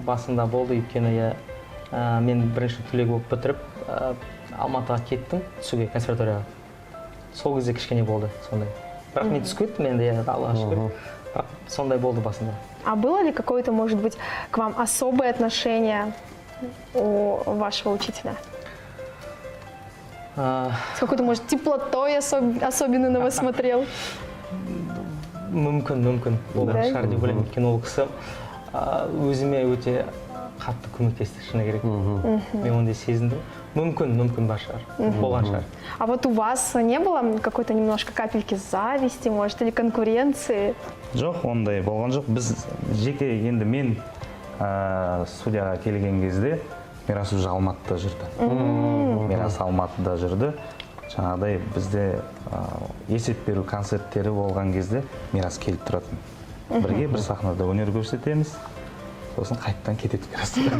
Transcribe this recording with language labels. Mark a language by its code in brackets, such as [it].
[kk] Басында болды, өйткені мен бірінші түлек болып бітіріп, Алматыға кеттім, түсуге, консерваторияға. Сол кезде кішкене болды, сондай. Бірақ мен түсіп кеттім, енді Аллаға шүкір. Бірақ сондай болды басында. [ru] А было ли какое-то, может быть, к вам особое отношение у вашего учителя? С какой-то, может, теплотой особенно на вас смотрел? [kk] Мүмкін. Болған шығар деп ойлаймын, өйткені ол кісі өзіме өте қатты көмектесті, шыны керек. Мен ондай сезіндім. Мүмкін бар шығар, болған шығар. [ru] А вот у вас не было какой-то немножко капельки зависти, может, или конкуренции? [kk] Жоқ, ондай болған жоқ. Біз жеке енді мен студияға келген кезде Мирас уже Алматыда жүрді. Мирас Алматыда жүрді. Жаңағыдай бізде есеп беру концерттері болған кезде Мирас келіп тұратын. Бірге бір сахнада өнер көрсетеміз. Сосын қайттан кетеді Мирас.